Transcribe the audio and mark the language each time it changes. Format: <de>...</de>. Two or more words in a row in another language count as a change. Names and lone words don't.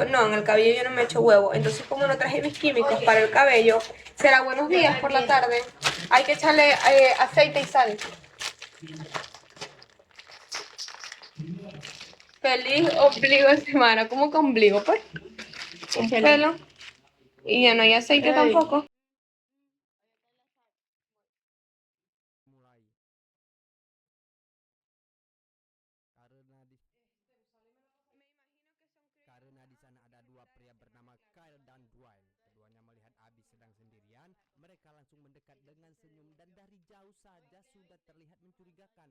<es>No, en el cabello yo no me echo huevo. Entonces, como no traje mis químicos para el cabello, será buenos días por la tarde. Hay que echarle aceite y sal. Feliz ombligo de semana. ¿Cómo que ombligo, pues? Un pelo. Y ya no hay aceite tampoco.</es> <id>Karena di sana ada dua pria bernama Kyle dan Dwayne. Keduanya melihat Abby sedang sendirian. Mereka langsung mendekat dengan senyum dan dari jauh saja sudah terlihat mencurigakan.</id>